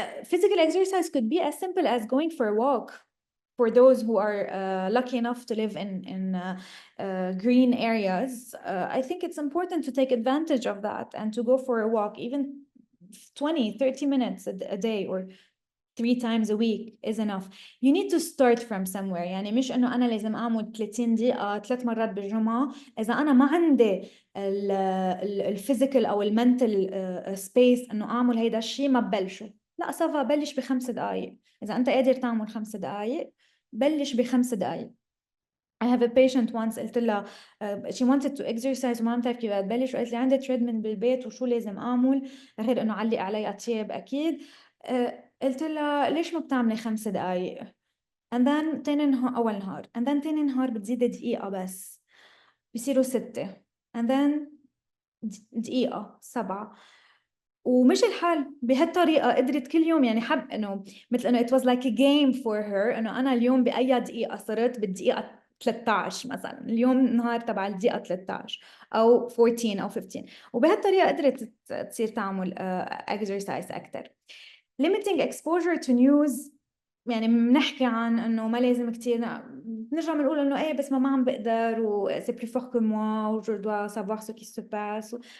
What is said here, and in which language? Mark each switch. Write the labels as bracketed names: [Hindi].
[English] Physical exercise could be as simple as going for a walk. for those who are lucky enough to live in green areas, I think it's important to take advantage of that and to go for a walk, even 20, 30 minutes a day or 3 times a week is enough. You need to start from somewhere. [Arabic] يعني مش إنه أنا لازم أعمل 30 دقيقة 3 مرات بالجمعة إذا أنا ما عندي الفيزيكال أو المنتل سبيس إنه أعمل هيدا الشيء ما ببلشه. لا سافا بلش ب5 دقائق. إذا أنت قادر تعمل 5 دقائق بلش ب5 دقائق. [English] I have a patient once [Arabic] قلت لها [English] she wanted to exercise [Arabic] وما بتعرف كيف تبلش وقالت لي عندي treadmill بالبيت وشو لازم أعمل غير إنه علق علي أطياب أكيد. قلت لها ليش ما بتعملي 5 دقائق and then تاني نهار أول نهار and then تاني نهار بتزيدي دقيقة بس بصيروا 6 and then دقيقة 7 ومش الحال بهالطريقة قدرت كل يوم يعني حب إنه مثل إنه [English] it was like a game for her [Arabic] إنه أنا اليوم بأي دقيقة صرت بالدقيقة 13 مثلا اليوم نهار تبع الدقيقة 13 أو 14 أو 15 وبهالطريقة قدرت تصير تعمل exercise أكتر. [English] limiting exposure to news [Arabic] يعني بنحكي عن انه ما لازم كثير بنرجع بنقول انه ايه بس ما عم بقدر و [French] c'est plus fort que moi ou je dois savoir ce qui se passe.